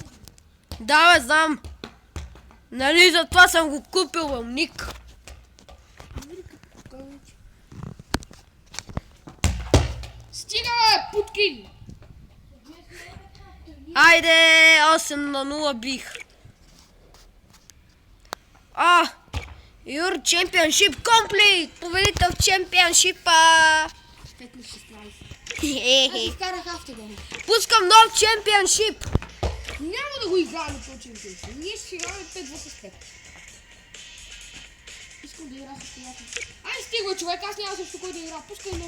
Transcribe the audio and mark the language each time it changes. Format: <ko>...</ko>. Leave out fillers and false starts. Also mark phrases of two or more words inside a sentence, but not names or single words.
<bg>Да, бе, знам. Нали, затова съм го купил в Ник. Стига, бе, Путкин! Айде, 8-0 бих.</bg> <en>Your championship complete!</en> <bg>Победител в чемпионшипа! 5 на 16. Аз вкарах автогол. Пускам нов чемпионшип! Няма да го играем по чемпионшип. Ние ще играем 5 vs 5. Искам да игра с приятел. Ай, стига, човек, аз няма също кой да игра.</bg>